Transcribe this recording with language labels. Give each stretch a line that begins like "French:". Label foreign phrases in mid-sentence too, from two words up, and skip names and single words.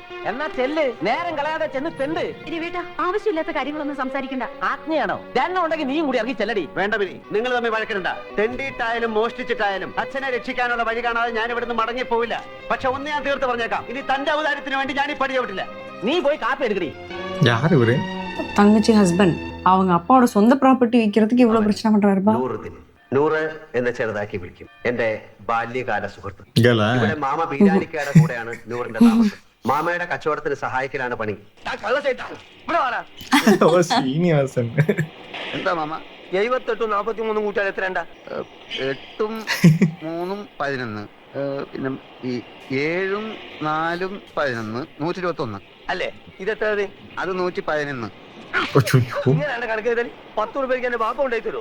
Malayalam: എന്നാ ചെല്ല്, നേരം കളയാതെ ചെന്ന് തെണ്ട്. രവേട്ടാ, ആവശ്യമില്ലാത്ത കാര്യങ്ങളൊന്നും സംസാരിക്കണ്ട. ആജ്ഞയാണോ? രണ്ടെണ്ണം ഉണ്ടെങ്കിൽ നീയും കൂടി ഇറങ്ങി ചെല്ലടി. വേണ്ട ബിനി, നിങ്ങൾ തമ്മിൽ വഴക്കിടണ്ട. തെണ്ടിയിട്ടായാലും മോഷ്ടിച്ചിട്ടായാലും അച്ഛനെ രക്ഷിക്കാനുള്ള വഴി കാണാതെ ഞാൻ ഇവിടുന്ന് മടങ്ങി പോവില്ല. പക്ഷെ ഒന്ന് ഞാൻ തീർത്ത് പറഞ്ഞേക്കാം, ഇനി തന്റെ അവതാരത്തിന് വേണ്ടി ഞാൻ ഈ പടി ചവിട്ടില്ല. നീ പോയി കാപ്പി എടുക്കടി.
Tamil: யாரு இவரு? தங்கச்சி ஹஸ்பண்ட் அவங்க அப்பாவோட சொந்த ப்ராப்பர்ட்டி விற்கிறதுக்கு இவ்வளவு பிரச்சனை பண்றாருப்பா.
Malayalam: നൂറ് എന്ന് ചെറുതാക്കി വിളിക്കും. എന്റെ ബാല്യകാല സുഹൃത്ത്.
Tamil: இங்கல
Malayalam: ഇവിടെ മാമ ബീരാനിക്കയുടെ കൂടെയാണ് നൂറിന്റെ താമസം. മാമയുടെ കച്ചവടത്തിന് സഹായിക്കലാണ് പണി.
Tamil: ஓ சீனிவாசன்.
Malayalam: എന്താ മാമ? 78 43 കൂട്ടിയാൽ എത്ര? 8ഉം 3ഉം 11, പിന്നെ ഈ 7ഉം 4ഉം 11, 121 അല്ലേ? ഇതെത്ര? അത് 111. ഇങ്ങനെയാണ് കണക്ക് ചെയ്താൽ 10 രൂപയ്ക്ക് എന്റെ ബാപ്പ ഉണ്ടായി തരുമോ?